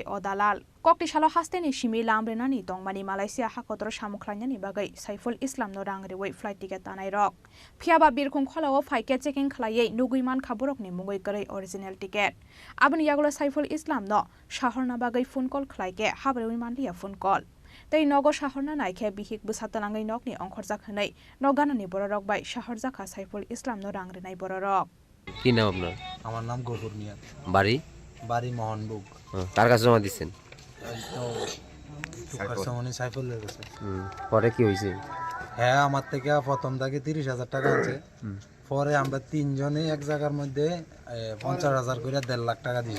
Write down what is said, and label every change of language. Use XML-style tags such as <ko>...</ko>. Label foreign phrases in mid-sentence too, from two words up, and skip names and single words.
<trp>अदालाल कक्ति सालो हास्तेनि सिमि लामब्रेनानि दंमानि मालयशिया हाकतर सामुख्लायनानि बागै साइफुल इस्लामनो रां रेवै</trp> <en>flight ticket</en> <trp>तानाय रक फियाबा बिरखं खलाव फाइके चेकिं खालायै नुगैमान खाबरकनि मुंगै गरै</trp> <en>original ticket</en> <trp>आबनि यागलो साइफुल इस्लामनो शहरना बागै</trp> <en>phone call</en> <trp>खालायके हाबरेवै मानलिया</trp> <en>phone call</en> <trp>तै नगो शहरना नायखे बिहिक बुसातलाङै नगनि अंखरजाक हनै नगानानि बररक बाय शहर जाखा साइफुल इस्लामनो रां रेनाय बररक।</trp> <bn>কি নাম আপনার? আমার নাম গফুর মিয়া। বাড়ি? বাড়ি মোহনবুগ। কার কাছে জমা দিচ্ছেন? সাইফুলের কাছে। পরে কি হয়েছে? হ্যাঁ, আমার থেকে প্রথম থেকে 30,000 টাকা আছে, পরে আমরা তিনজনে এক জায়গার মধ্যে 50,000 করে 1.5 লাখ টাকা দিছি।</bn>